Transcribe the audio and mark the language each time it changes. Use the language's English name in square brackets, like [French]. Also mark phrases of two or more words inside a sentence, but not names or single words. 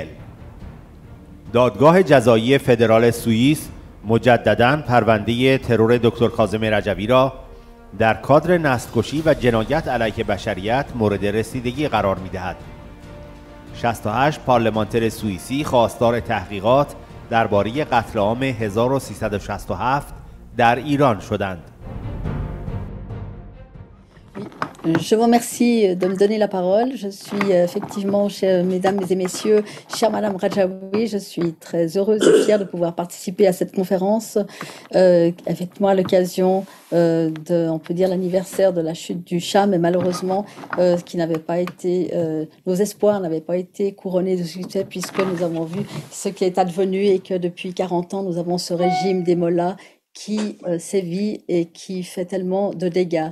[Persian] دادگاه جزایی فدرال سوئیس مجدداً پرونده ترور دکتر کاظم رجوی را در کادر نسل‌کشی و جنایت علیه بشریت مورد رسیدگی قرار می‌دهد. 68 پارلمانتر سوئیسی خواستار تحقیقات درباره قتل عام 1367 در ایران شدند. [French] Je vous remercie de me donner la parole. Je suis effectivement, mesdames et messieurs, chère Madame Rajaoui, je suis très heureuse et fière de pouvoir participer à cette conférence, effectivement à l'occasion on peut dire l'anniversaire de la chute du Shah, mais malheureusement, qui n'avait pas été, nos espoirs n'avaient pas été couronnés de succès puisque nous avons vu ce qui est advenu et que depuis 40 ans, nous avons ce régime des mollahs qui sévit et qui fait tellement de dégâts.